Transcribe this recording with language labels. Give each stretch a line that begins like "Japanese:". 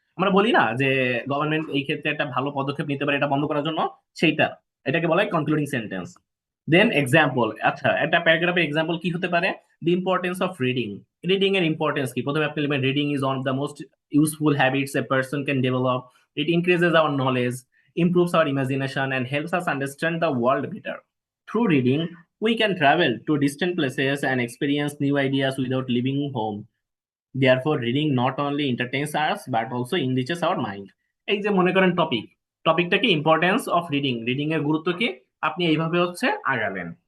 Bangla: আমরা বলি না যে গভর্নমেন্ট এই ক্ষেত্রে একটা ভালো পদক্ষেপ নিতে পারে এটা বন্ধ করার জন্য, সেইটা এটাকে বলা হয় কনক্লুডিং সেন্টেন্স। দেন এক্সাম্পল, আচ্ছা একটা প্যারাগ্রাফের এক্সাম্পল কি হতে পারে,
English: The importance of reading.
Bangla: Reading এর ইম্পর্টেন্স কি, প্রথমে আপনি লিখবেন
English: Reading is one of the most useful habits a person can develop. It increases our knowledge, improves our imagination, and helps us understand the world better. Through reading, we can travel to distant places and experience new ideas without leaving home. Therefore, reading not only entertains us but also enriches our mind.
Bangla: এই যে মনে করেন টপিকটা কি, importance of reading, reading এর গুরুত্ব কি, আপনি এইভাবে হচ্ছে আগাবেন।